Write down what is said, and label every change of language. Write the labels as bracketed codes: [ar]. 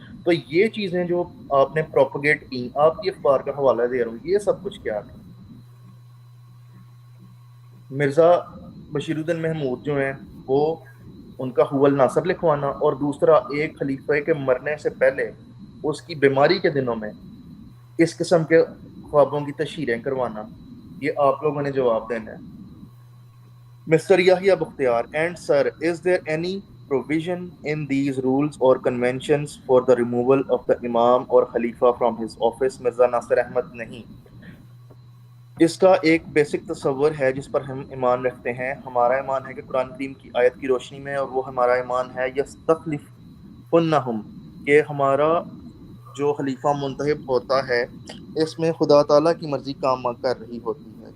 [ur] تو یہ چیزیں جو آپ نے پروپیگیٹ کی، آپ کی اخبار کا حوالہ دے رہا ہوں، یہ سب کچھ کیا تھا؟ مرزا بشیر الدین محمود جو ہیں وہ ان کا حول ناصر لکھوانا، اور دوسرا ایک خلیفہ کے مرنے سے پہلے اس کی بیماری کے دنوں میں اس قسم کے خوابوں کی تشہیریں کروانا، یہ آپ لوگوں نے جواب دینا ہے. [en] Mr. Yahya Bukhtiar, and sir, is there any provision in these rules or conventions for the removal of the Imam or Khalifa from his office? [ur] Mirza ناصر احمد نہیں. اس کا ایک بیسک تصور ہے جس پر ہم ایمان رکھتے ہیں. ہمارا ایمان ہے کہ قرآن کریم کی آیت کی روشنی میں، اور وہ ہمارا ایمان ہے یستخلفنہم، کہ ہمارا جو خلیفہ منتخب ہوتا ہے اس میں خدا تعالیٰ کی مرضی کام کر رہی ہوتی ہے.